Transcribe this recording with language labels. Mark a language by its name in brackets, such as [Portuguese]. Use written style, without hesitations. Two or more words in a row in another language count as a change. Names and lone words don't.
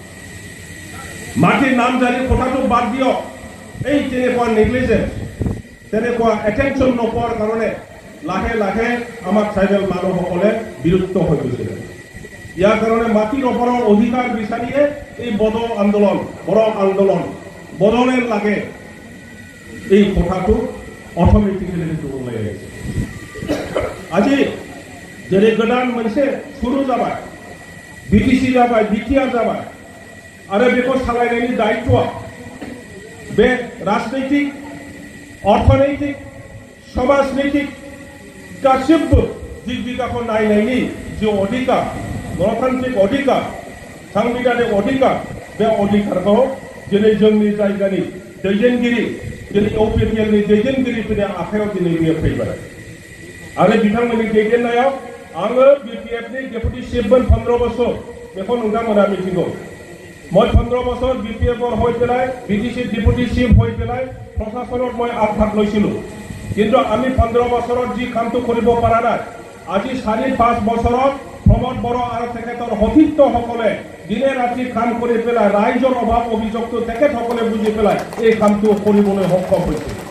[Assamese] মাটিৰ নাম জাৰি কথাটো বাদ দিয়ক এই তেনেকুৱা নেগলিজেন্স তেনেকুৱা এটেনশ্যন নোপোৱাৰ কাৰণে লাহে লাহে আমাৰ ট্ৰাইবেল মানুহসকলে বিৰক্ত হৈ গৈছিল ইয়াৰ কাৰণে মাটিৰ ওপৰৰ অধিকাৰ বিচাৰিয়ে এই বড় আন্দোলন বড়োলেণ্ড লাগে এই কথাটো অট'মেটিকেলি ওলাই আহিছে আজি [Bodo] जेरै गोदान मोनसे सुरु जाबाय बिटिसि जाबाय बिटिआर जाबाय आरो बेखौ सालायनायनि दायित्वआ बे राजनैतिक अर्थनैतिक समाजनैतिक गासिबो दिग दिगाखौ नायनायनि जे अधिकार गणतान्त्रिक अधिकार सांबिधानिक अधिकार बे अधिकारखौ दिनै जोंनि जायगानि दैदेनगिरि दिनै इउपिपिएलनि दैदेनगिरिफोरनि आखायाव दिनै बेयो फैबाय आरो बिथांमोननि दैदेननायाव आङो बिटिएफनि डेपुटी चिफमोन [Assamese] 15 বছর এখন [Bodo] नोंथांमोना मिथिगौ [Assamese] मैं 15 বছর बिटिएफर হৈ পেলাই বিটিসি ডেপুটি চিফ হৈ পেলাই প্ৰশাসনত মই আগভাগ লৈছিলোঁ কিন্তু আমি 15 বছৰত যি কামটো কৰিব পৰা নাই আজি 4-5 বছৰত সমত বড় আৰু তেখেতৰ সতীৰ্থসকলে দিনে ৰাতি কাম কৰি পেলাই ৰাইজৰ অভাৱ অভিযোগটো তেখেতসকলে বুজি পেলাই এই কামটো কৰিবলৈ সক্ষম হৈছে